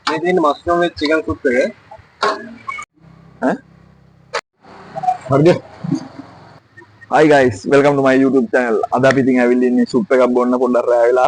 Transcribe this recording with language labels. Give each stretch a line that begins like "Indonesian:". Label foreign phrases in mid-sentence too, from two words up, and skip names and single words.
English: Ini mushroom with chicken soup එක.
Sinhala: ඈ හරිද?
English: Hi guys, welcome to my YouTube channel.
Sinhala: අද අපි ඉතින් ඇවිල්ලා ඉන්නේ සුප් එකක් බොන්න පොඩ්ඩක් රෑ වෙලා.